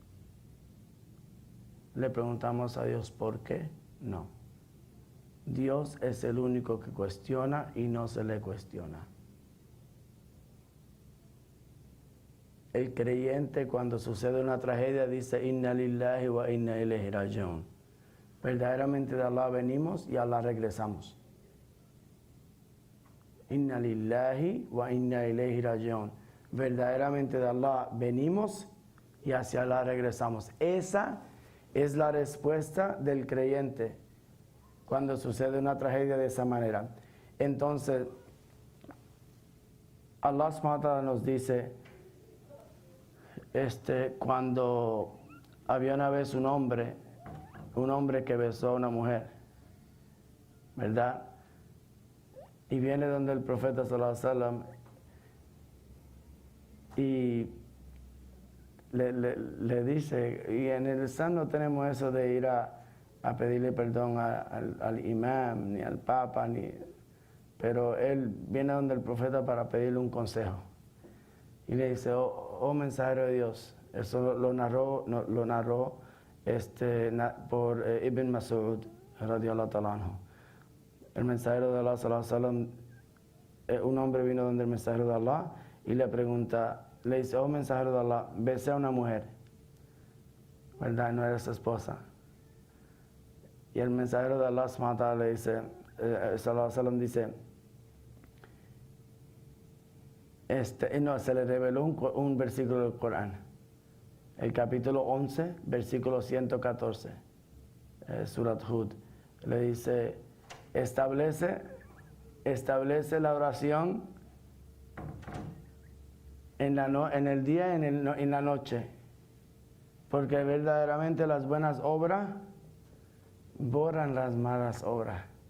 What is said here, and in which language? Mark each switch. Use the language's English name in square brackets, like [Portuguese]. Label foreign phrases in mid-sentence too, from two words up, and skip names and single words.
[Spanish] ¿Le preguntamos a Dios por qué? No. Dios es el único que cuestiona y no se le cuestiona. El creyente, cuando sucede una tragedia, dice [Arabic] إنا لله وإنا إليه راجعون. [Spanish] Verdaderamente de Allah venimos y a Allah regresamos. [Arabic] إنا لله وإنا إليه راجعون. [Spanish] Verdaderamente de Allah venimos y hacia Allah regresamos. Esa es la respuesta del creyente cuando sucede una tragedia de esa manera. Entonces, Allah [Arabic] سبحانه وتعالى [Spanish] nos dice, cuando había una vez un hombre que besó a una mujer, ¿verdad? Y viene donde el profeta [Arabic] صلى الله عليه وسلم [Spanish] y le dice, y en el Islam no tenemos eso de ir a pedirle perdón al imam, ni al papa, pero él viene donde el profeta para pedirle un consejo. Y le dice, oh mensajero de Dios, eso lo narró por Ibn Mas'ud, [Arabic] رضي الله تعالى عنه. [Spanish] El mensajero de Allah, [Arabic] صلى الله عليه وسلم, [Spanish] un hombre vino donde el mensajero de Allah y le pregunta, le dice, oh mensajero de Allah, besé a una mujer, ¿verdad? No era su esposa. Y el mensajero de Allah [Arabic] سبحانه وتعالى [Spanish] le dice, [Arabic] صلى الله عليه وسلم [Spanish] dice, se le reveló un versículo del Corán, el capítulo 11, versículo 114, Surat Hud. Le dice, establece la oración en el día y en la noche, porque verdaderamente las buenas obras borran las malas obras.